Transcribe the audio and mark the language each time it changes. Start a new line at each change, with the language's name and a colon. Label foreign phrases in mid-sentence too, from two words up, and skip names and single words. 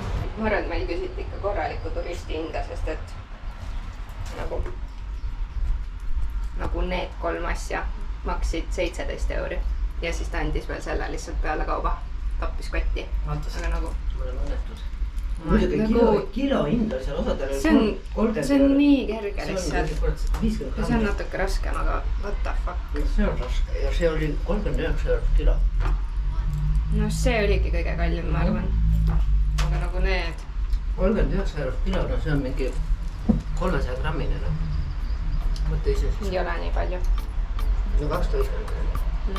Estonian: Ma arvan, et meil küsiti ikka korralikku turisti hinda, sest et nagu need 3 asja maksid 17 € ja siis ta andis veel selle lihtsalt peale kauba, tappis kotti. Aga nagu ma olen õnnetud. Muidugi kilo hind on seal osadel see on nii kerge lihtsalt. 50 ja see on natuke raskem, aga
English: what the fuck.
Estonian: See on raske ja see oli 39 € kilo. No see oligi kõige kallim, ma arvan. Aga nagu need 39 € kilo, no see on mingi 300 grammine. Mõtle ise siis. ei ole nii palju. No 250 grammi.